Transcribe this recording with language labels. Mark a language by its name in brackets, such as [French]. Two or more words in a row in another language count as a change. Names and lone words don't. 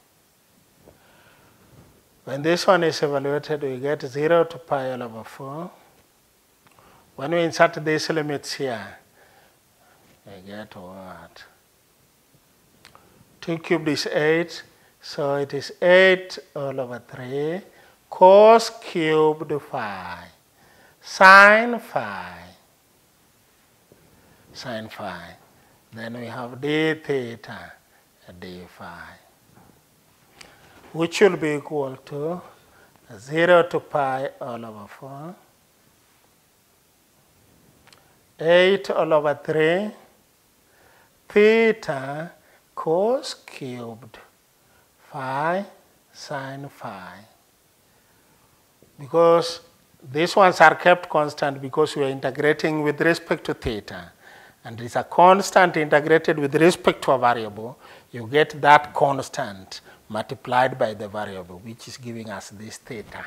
[English] When this one is evaluated, we get 0 to pi all over 4. When we insert these limits here, we get what? 2 cubed is 8, so it is 8 all over 3 cos cubed phi sin phi. Sin phi. Then we have d theta and d phi, which will be equal to 0 to pi all over 4, 8 all over 3, theta cos cubed phi sin phi. Because these ones are kept constant because we are integrating with respect to theta. And it's a constant integrated with respect to a variable. You get that constant multiplied by the variable, which is giving us this theta.